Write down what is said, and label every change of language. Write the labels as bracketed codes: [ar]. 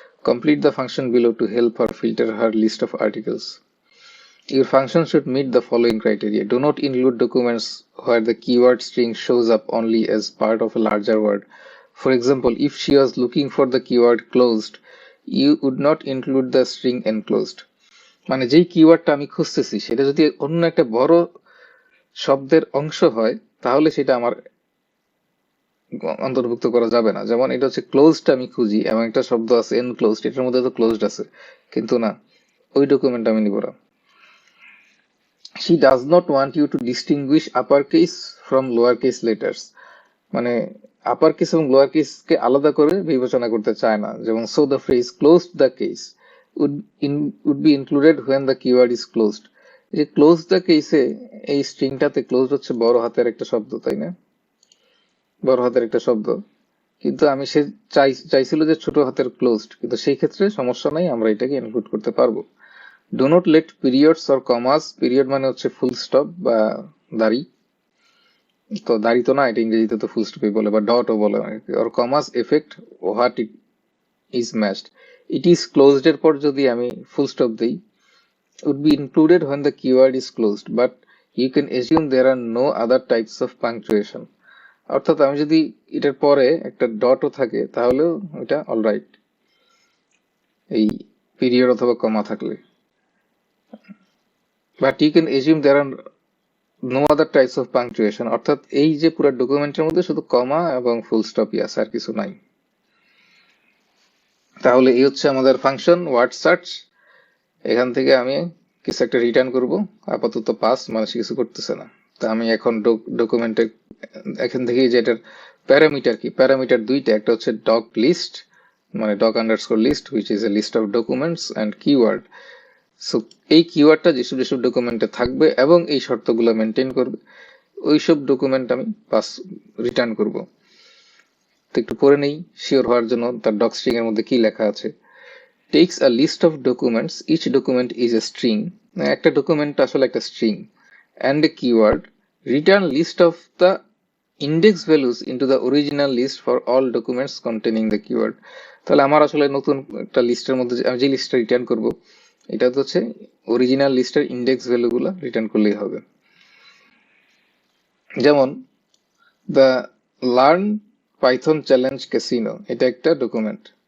[en] Complete the function below to help her filter her list of articles. Your function should meet the following criteria. Do not include documents where the keyword string shows up only as part of a larger word. For example, if she was looking for the keyword closed, you would not include the string enclosed. [bn] মানে যেই কিওয়ার্ডটা আমি খুঁজতেছি সেটা যদি অন্য একটা বড় শব্দের অংশ হয় তাহলে সেটা আমার অন্তর্ভুক্ত করা যাবে না। যেমন এটা হচ্ছে ক্লোজড, আমি খুঁজি এবং একটা শব্দ আছে এনক্লোজড, এটার মধ্যে তো ক্লোজড আছে, কিন্তু না, ওই ডকুমেন্ট আমি নিব না। [en] She does not want you to distinguish uppercase from lowercase letters. [bn] মানে আপার কেস এবং লোয়ার কেসকে আলাদা করে বিবেচনা করতে চায় না। [en] যেমন so the phrase closed the case would be included when the keyword is closed. [bn] এই যে ক্লোজ দ্য কেসে এই স্ট্রিংটাতে ক্লোজ হচ্ছে বড় হাতের একটা শব্দ, তাই না? বড় হাতের একটা শব্দ, কিন্তু আমি সে চাইছিল যে ছোট হাতের ক্লোজড, কিন্তু সেই ক্ষেত্রে সমস্যা নাই, আমরা এটাকে ইনক্লুড করতে পারবো। [en] do not let periods or commas, [bn] period মানে হচ্ছে ফুল স্টপ বা দাড়ি, তো দাড়ি তো না, এটা ইংরেজিতে তো ফুল স্টপই বলে বা ডটও বলে, [en] Or commas affect what it is matched. It is closed [bn] এর পর যদি আমি ফুল স্টপ দিই, [en] would be included when the keyword is closed, but you can assume there are no other types of punctuation. [bn] অর্থাৎ আমি যদি এটার পরে একটা ডটও থাকে তাহলেও এটা অলরাইট, এই পিরিয়ড অথবা কমা থাকলে। [en] but you can assume there are no other types of punctuation, [bn] অর্থাৎ এই যে পুরো ডকুমেন্টের মধ্যে শুধু কমা এবং ফুল স্টপই আছে, আর কিছু নাই। তাহলে এই হচ্ছে আমাদের ফাংশন ওয়ার্ড সার্চ। এখান থেকে আমি কিছু একটা রিটার্ন করব, আপাতত পাস, মানে সে কিছু করতেছে না। তা আমি এখন ডকুমেন্টে এখান থেকে যে এটার প্যারামিটার কি, প্যারামিটার দুইটা, একটা হচ্ছে ডক লিস্ট মানে doc underscore list [en] Which is a list of documents and keyword. [bn] So এই কিওয়ার্ডটা যেসব যেসব ডকুমেন্টে থাকবে এবং এই শর্তগুলো মেনটেন করবে, ওইসব ডকুমেন্ট আমি পাস রিটার্ন করব। তো একটু পড়ে নেই শিওর হওয়ার জন্য তার ডক স্ট্রিং এর মধ্যে কি লেখা আছে। [en] Takes a list of documents, each document is a string, [bn] একটা ডকুমেন্ট আসলে একটা string, [en] and a keyword, return list of the index values into the original list for all documents containing the keyword. [bn] তাহলে আমার আসলে নতুন একটা লিস্টের মধ্যে আমি যে লিস্টটা রিটার্ন করব, এটা তো হচ্ছে অরিজিনাল লিস্টের ইন্ডেক্স ভ্যালুগুলো রিটার্ন করলেই হবে। যেমন the learned Python challenge casino, এটা একটা ডকুমেন্ট।